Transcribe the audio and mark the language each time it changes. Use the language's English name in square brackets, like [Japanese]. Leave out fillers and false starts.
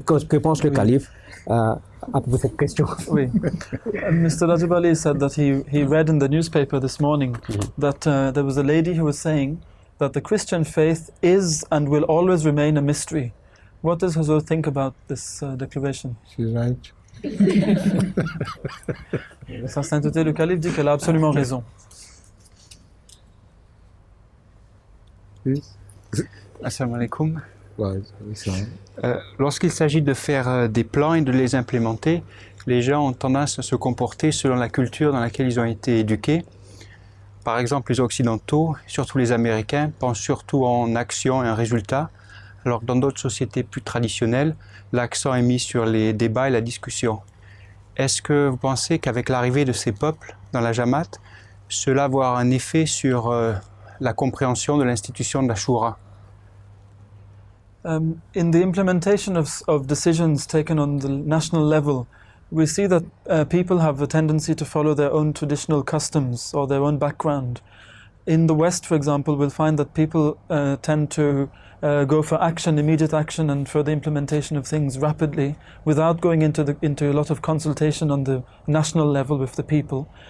[French] Que pense le calife à propos de cette question? Oui. Mr. [English] Rajab Ali said that he read in the newspaper this morning that there was a lady who was saying that the Christian faith is and will always remain a mystery. What does Huzur think about this declaration? She's right. [French] Sa sainteté le calife dit qu'elle a absolument raison. [English] Please. [Arabic] Assalamu alaikum. Wa alaykum salam. [French] Lorsqu'il s'agit de faire des plans et de les implémenter, les gens ont tendance à se comporter selon la culture dans laquelle ils ont été éduqués. Par exemple, les Occidentaux, surtout les Américains, pensent surtout en action et en résultat, alors que dans d'autres sociétés plus traditionnelles, l'accent est mis sur les débats et la discussion. Est-ce que vous pensez qu'avec l'arrivée de ces peuples dans la Jamaat, cela va avoir un effet sur la compréhension de l'institution de la Shura? [English] In the implementation of decisions taken on the national level, we see that people have a tendency to follow their own traditional customs or their own background. In the West, for example, we'll find that people tend to go for action, immediate action, and for the implementation of things rapidly, without going into a lot of consultation on the national level with the people.